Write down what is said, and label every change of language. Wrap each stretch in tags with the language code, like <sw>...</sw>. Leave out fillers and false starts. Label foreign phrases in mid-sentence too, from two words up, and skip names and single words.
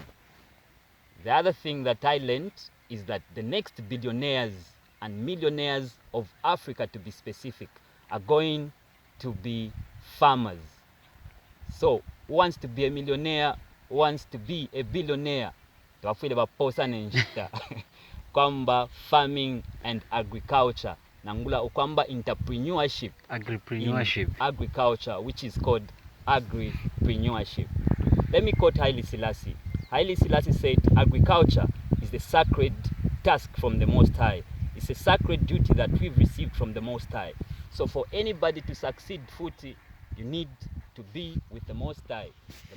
<en>The other thing that I learned is that the next billionaires and millionaires of Africa, to be specific, are going to be farmers. So, who wants to be a millionaire, who wants to be a billionaire?</en> <bem>Tuwafile baposa nenjita kwamba</bem> <en>farming and agriculture,</en> <bem>nangula ukwamba entrepreneurship,</bem> <en>agripreneurship, agriculture, which is called agripreneurship. Let me quote Haile Selassie. Haile Selassie said, agriculture is the sacred task from the Most High. It's a sacred duty that we've received from the Most High. So for anybody to succeed, Futi, you need to be with the Most High.</en>